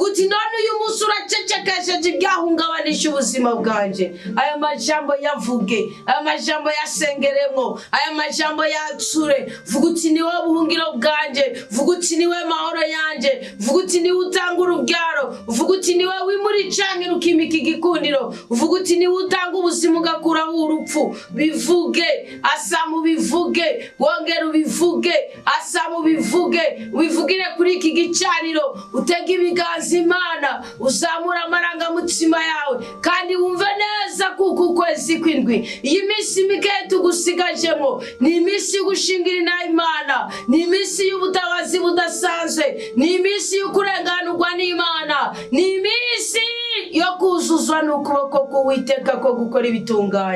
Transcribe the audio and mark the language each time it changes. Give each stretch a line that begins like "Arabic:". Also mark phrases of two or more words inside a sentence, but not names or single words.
Rundi: uti none uyu munsi uracecekesheje ibyahungabanisha ubuzima bwanje aya majambo yavuge aya majambo yasengeremo aya majambo yatsure uvuga uti niwe buhungiro bwanje uvuga uti niwe mahoro yanje uvuga uti niwe utanga urubyaro uvuga uti niwe wimuri canke rukimika igikundiro uvuga uti niwe utanga ubuzima ugakuraho urupfu bivuge asamu bivuge wongera ubivuge asamu bivuge ubivugire kuri iki gicaniro utega ibiganza Imana uzamura amaranga mutima yawe kandi wumve neza kuko ukwezi kw'indwi iyi minsi mike tugusigajemo ni iminsi y'ugushingira na Imana ni iminsi y'ubutabazi budasanzwe ni iminsi y'ukurenganurwa n'Imana ni iminsi yo kuzuzwa n'ukuboko k'Uwiteka ko gukora ibitunganye.